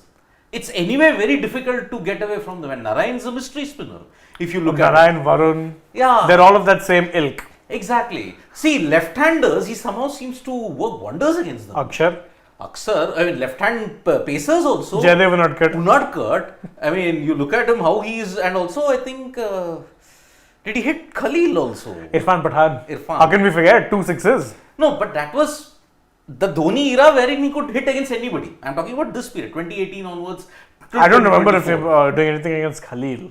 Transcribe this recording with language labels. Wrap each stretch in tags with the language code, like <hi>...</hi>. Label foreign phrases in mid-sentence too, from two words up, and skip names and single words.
<en>It's anyway very difficult to get away from them. And Narayan's a mystery spinner. If you look at it. Narayan, Varun, Yeah. they're all of that same ilk. Exactly. See, left-handers, he somehow seems to work wonders against them. Akshar, Aksar, I mean, left-hand pacers also. Jaydev Unadkat. Unadkat. I mean, you look at him, how he's, and also I think, did he hit Khalil also? Irfan Pathan. Irfan. How can we forget 2 sixes? No, but that was the Dhoni era wherein he could hit against anybody. I'm talking about this period, 2018 onwards. I don't remember if you're doing anything against Khalil.</en>